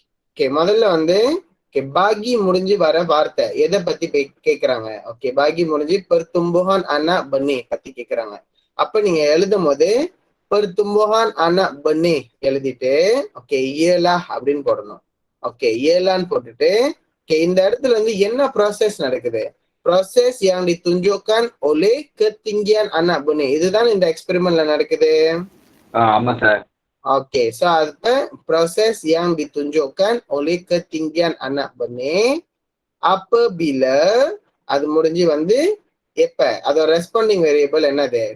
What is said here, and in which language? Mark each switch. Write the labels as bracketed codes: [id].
[ta] Okay, முதல்ல வந்து பாகி முடிஞ்சு வர வார்த்தை எதை பத்தி கேக்குறாங்க? ஓகே, பாகி முடிஞ்சு [ms] pertumbuhan anak benih [ta] பத்தி கேக்குறாங்க. அப்ப நீங்க எழுதும் போது [ms] pertumbuhan anak benih [ta] எழுதிட்டு ஓகே ialah அப்படின்னு போடணும். ஓகே, ialah போட்டுட்டு இந்த இடத்துல வந்து என்ன ப்ராசஸ் நடக்குது? [ms] ப்ராசஸ் yang ditunjukkan oleh ketinggian anak benih. [ta] இதுதான் இந்த எக்ஸ்பெரிமெண்ட்ல நடக்குது. ஆமா சார். ஓகே, சோ அது [ms] proses yang ditunjukkan oleh ketinggian anak benih apabila [ta] அது முடிஞ்சு வந்து எப்ப அதோட ரெஸ்பாண்டிங் வேரியபிள் என்னது?